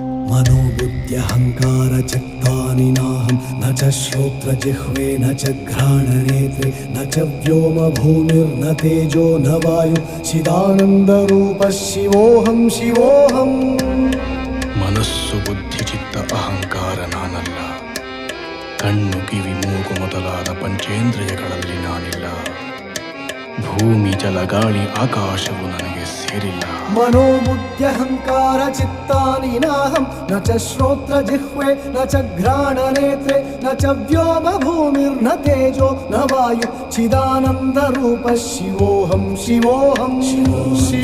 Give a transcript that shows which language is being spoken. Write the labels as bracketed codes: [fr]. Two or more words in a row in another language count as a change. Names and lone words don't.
[sa] मनोबुद्ध्यहङ्कारचित्तानि नाहं न च श्रोत्रजिह्वे न च घ्राणनेत्रे न च व्योमभूमिर्न तेजो न वायु चिदानन्दरूपः शिवोऽहं शिवोऽहम् [kn] ಮನಸ್ಸು ಬುದ್ಧಿ ಚಿತ್ತ ಅಹಂಕಾರ ನಾನಲ್ಲ. ಕಣ್ಣು ಕಿವಿ ಮೂಗು ಮೊದಲಾದ ಪಂಚೇಂದ್ರಿಯಗಳಲ್ಲಿ ನಾನಿಲ್ಲ. ಭೂಮಿ ಜಲ ಗಾಳಿ ಆಕಾಶವು ನನಗೆ ಸೇರಿಲ್ಲ. [sa] मनोबुद्ध्यहङ्कार चित्तानि नाहं न च श्रोत्रजिह्वे न च घ्राणनेत्रे न च व्योमभूमिर्न तेजो न वायु चिदानन्दरूपः शिवोऽहं शिवोऽहं शिवोऽहं